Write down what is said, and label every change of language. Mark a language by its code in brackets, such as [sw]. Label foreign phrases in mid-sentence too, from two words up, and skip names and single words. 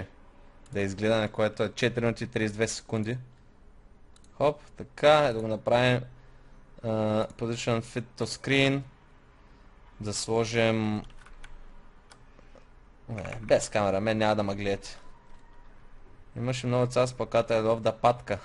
[bg] Да изгледаме, което е 4 минути и 32 секунди. Хоп, така, да го направим [en] Position Fit to Screen. [bg] Да сложим... без камера, мен няма да ме гледате. Имаше много цял с плаката [en] I love the [bg] патка.